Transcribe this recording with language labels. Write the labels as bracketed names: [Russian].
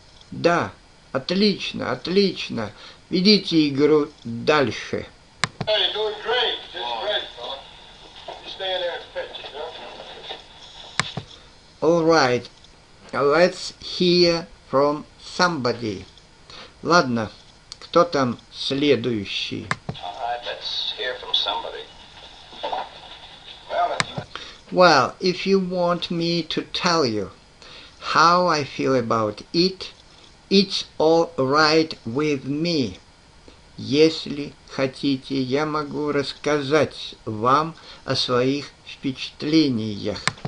[Russian] Да, отлично, отлично. Ведите игру дальше. [English] Hey, you're doing great. Just great, fella. You stay in there and pitch, you know? All right, let's hear from somebody. [Russian] Ладно, кто там следующий? [English] All right, let's hear from somebody. Well, if you want me to tell you how I feel about it, it's all right with me. [Russian] Если хотите, я могу рассказать вам о своих впечатлениях.